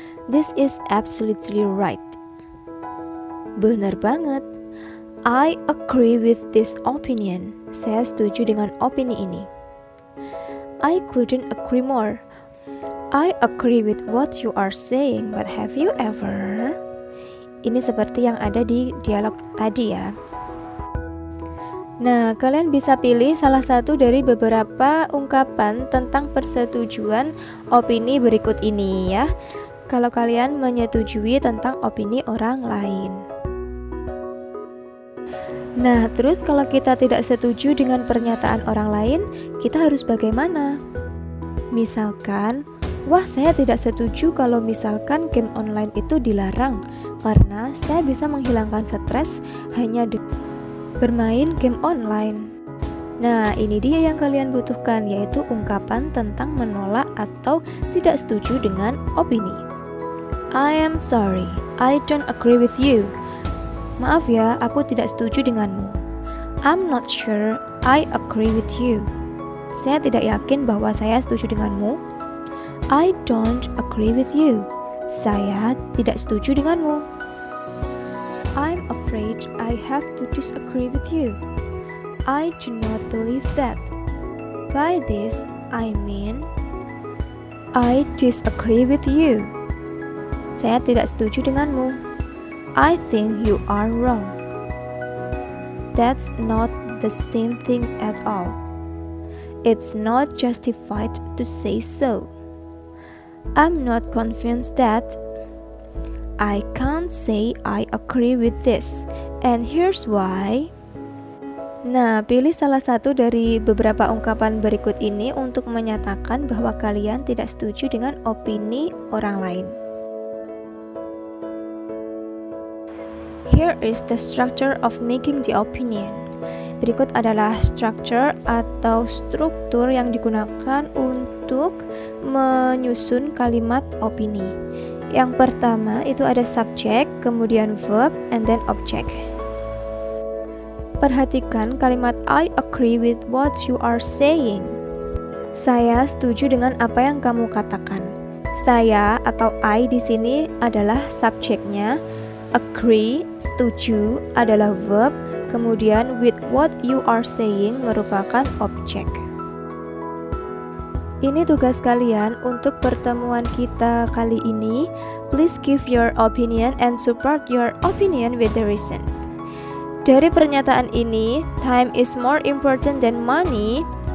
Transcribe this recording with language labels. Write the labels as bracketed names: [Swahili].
[English] This is absolutely right. [Indonesian] Benar banget. [English] I agree with this opinion. [Indonesian] Saya setuju dengan opini ini. [English] I couldn't agree more. I agree with what you are saying, but have you ever? [Indonesian] Ini seperti yang ada di dialog tadi ya. Nah, kalian bisa pilih salah satu dari beberapa ungkapan tentang persetujuan opini berikut ini ya. Kalau kalian menyetujui tentang opini orang lain. Nah, terus kalau kita tidak setuju dengan pernyataan orang lain, kita harus bagaimana? Misalkan, wah, saya tidak setuju kalau misalkan game online itu dilarang karena saya bisa menghilangkan stres hanya bermain game online. Nah, ini dia yang kalian butuhkan, yaitu ungkapan tentang menolak atau tidak setuju dengan opini. [English] I am sorry, I don't agree with you. [Indonesian] Maaf ya, aku tidak setuju denganmu. [English] I'm not sure I agree with you. [Indonesian] Saya tidak yakin bahwa saya setuju denganmu. [English] I don't agree with you. [Indonesian] Saya tidak setuju denganmu. [English] I'm afraid I have to disagree with you. I do not believe that. By this, I mean, I disagree with you. [Indonesian] Saya tidak setuju denganmu. [English] I think you are wrong. That's not the same thing at all. It's not justified to say so. I'm not convinced that. I can't say I agree with this, and here's why. [Indonesian] Nah, pilih salah satu dari beberapa ungkapan berikut ini untuk menyatakan bahwa kalian tidak setuju dengan opini orang lain. [English] Here is the structure of making the opinion. [Indonesian] Berikut adalah structure atau struktur yang digunakan untuk menyusun kalimat opini. Yang pertama itu ada subject, kemudian verb, [English] and then [Indonesian] object. Perhatikan kalimat [English] I agree with what you are saying. [Indonesian] Saya setuju dengan apa yang kamu katakan. Saya atau I di sini adalah subjeknya. Agree, setuju adalah verb. Kemudian [English] with what you are saying [Indonesian] merupakan objek. Ini tugas kalian untuk pertemuan kita kali ini. [English] Please give your opinion and support your opinion with the reasons. [Indonesian] Dari pernyataan ini, [English] time is more important than money.